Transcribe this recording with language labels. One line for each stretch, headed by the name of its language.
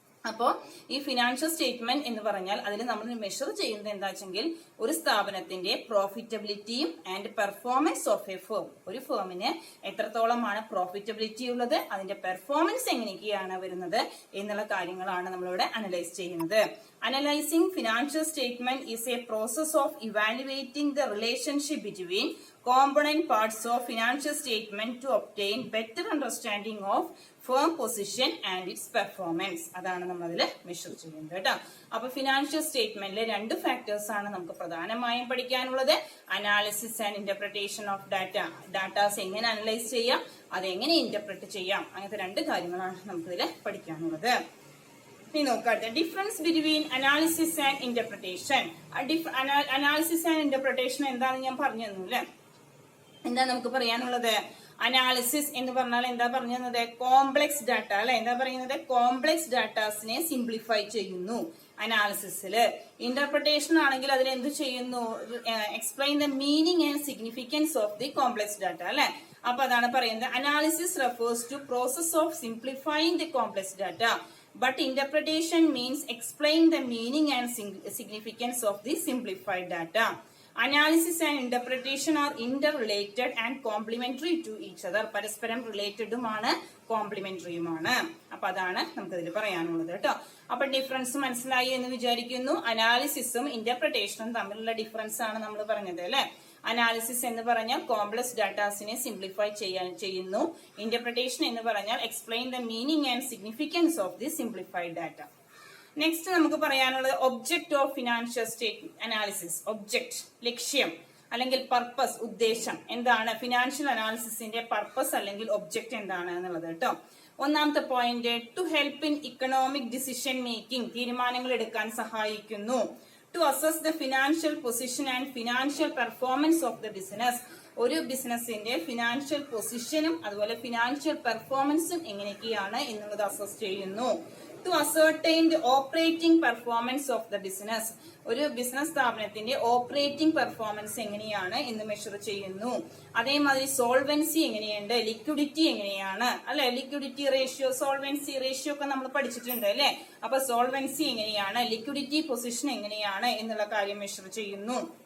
Malayalam: അപ്പോ ഈ financial statement എന്ന് പറഞ്ഞാൽ അതിൽ നമ്മൾ മെഷർ ചെയ്യുന്നത് എന്താ വെച്ചെങ്കിൽ ഒരു സ്ഥാപനത്തിന്റെ പ്രോഫിറ്റബിലിറ്റിയും
English: And performance of a firm.
Malayalam: ഒരു ഫേമിന് എത്രത്തോളമാണ് പ്രോഫിറ്റബിലിറ്റി ഉള്ളത്, അതിന്റെ പെർഫോമൻസ് എങ്ങനെയൊക്കെയാണ് വരുന്നത് എന്നുള്ള കാര്യങ്ങളാണ് നമ്മളിവിടെ അനലൈസ് ചെയ്യുന്നത്.
English: Analyzing financial statement is a process of evaluating the relationship between component parts of financial statement to obtain better understanding of firm position and its performance.
Malayalam: അതാണ് നമ്മൾ അതിൽ മെഷർ ചെയ്യുന്നത് കേട്ടോ. അപ്പൊ ഫിനാൻഷ്യൽ സ്റ്റേറ്റ്മെന്റിലെ രണ്ട് ഫാക്ടേഴ്സ് ആണ് നമുക്ക് പ്രധാനമായും പഠിക്കാനുള്ളത്.
English: analysis and interpretation of datas
Malayalam: എങ്ങനെ അനലൈസ് ചെയ്യാം, അതെങ്ങനെ ഇന്റർപ്രറ്റ് ചെയ്യാം, അങ്ങനത്തെ രണ്ട് കാര്യങ്ങളാണ് നമുക്കിതിൽ പഠിക്കാനുള്ളത്. ഇനി നോക്കാട്ടെ,
English: Difference between analysis and interpretation.
Malayalam: Analysis and interpretation എന്താണെന്ന് ഞാൻ പറഞ്ഞു തന്നു അല്ലെ. എന്താ നമുക്ക് പറയാനുള്ളത്? അനാലിസിസ് എന്ന് പറഞ്ഞാൽ എന്താ പറഞ്ഞത്? കോംപ്ലക്സ് ഡാറ്റ അല്ലെ. എന്താ പറയുന്നത്? കോംപ്ലക്സ് ഡാറ്റാസിനെ സിംപ്ലിഫൈ ചെയ്യുന്നു അനാലിസിസില്. ഇന്റർപ്രിട്ടേഷൻ ആണെങ്കിൽ അതിൽ എന്ത് ചെയ്യുന്നു?
English: Explain the meaning and significance of the complex data അല്ലെ.
Malayalam: അപ്പൊ അതാണ് പറയുന്നത്,
English: Analysis refers to process of simplifying the complex data, but interpretation means explain the meaning and significance of the simplified data. Analysis and interpretation are interrelated and complementary to each other.
Malayalam: പരസ്പരം റിലേറ്റഡുമാണ് കോംപ്ലിമെന്ററിയുമാണ്. അപ്പൊ അതാണ് നമുക്കതിൽ പറയാനുള്ളത് കേട്ടോ. അപ്പൊ difference മനസ്സിലായി എന്ന് വിചാരിക്കുന്നു. അനാലിസിസും ഇന്റർപ്രിട്ടേഷനും തമ്മിലുള്ള ഡിഫറൻസ് ആണ് നമ്മൾ പറഞ്ഞത് അല്ലെ. അനാലിസിസ് എന്ന് പറഞ്ഞാൽ കോംപ്ലക്സ് ഡാറ്റാസിനെ സിംപ്ലിഫൈ ചെയ്യുന്നു. ഇന്റർപ്രിട്ടേഷൻ എന്ന് പറഞ്ഞാൽ
English: Explain the meaning and significance of the simplified data.
Malayalam: Next നമുക്ക് പറയാനുള്ളത്
English: Object of financial statement analysis.
Malayalam: Object, ലക്ഷ്യം അല്ലെങ്കിൽ പർപ്പസ്, ഉദ്ദേശം എന്താണ്? ഫിനാൻഷ്യൽ അനാലിസിസിന്റെ പർപ്പസ് അല്ലെങ്കിൽ ഒബ്ജക്ട് എന്താണ് എന്നുള്ളത് കേട്ടോ. ഒന്നാമത്തെ point,
English: to help in economic decision making,
Malayalam: തീരുമാനങ്ങൾ എടുക്കാൻ സഹായിക്കുന്നു.
English: To assess the financial position and financial performance of the business.
Malayalam: ഒരു ബിസിനസിന്റെ ഫിനാൻഷ്യൽ പൊസിഷനും അതുപോലെ ഫിനാൻഷ്യൽ പെർഫോമൻസും എങ്ങനെയൊക്കെയാണ് എന്നുള്ളത് അസസ് ചെയ്യുന്നു.
English: To ascertain the operating performance of the business.
Malayalam: ഒരു ബിസിനസ് സ്ഥാപനത്തിന്റെ ഓപ്പറേറ്റിംഗ് പെർഫോമൻസ് എങ്ങനെയാണ് എന്ന് മെഷർ ചെയ്യുന്നു. അതേമാതിരി സോൾവൻസി എങ്ങനെയുണ്ട്, ലിക്വിഡിറ്റി എങ്ങനെയാണ് അല്ലെ. ലിക്വിഡിറ്റി റേഷ്യോ, സോൾവൻസി റേഷ്യോ ഒക്കെ നമ്മൾ പഠിച്ചിട്ടുണ്ട് അല്ലെ. അപ്പൊ സോൾവൻസി എങ്ങനെയാണ്, ലിക്വിഡിറ്റി പൊസിഷൻ എങ്ങനെയാണ് എന്നുള്ള കാര്യം മെഷർ ചെയ്യുന്നു.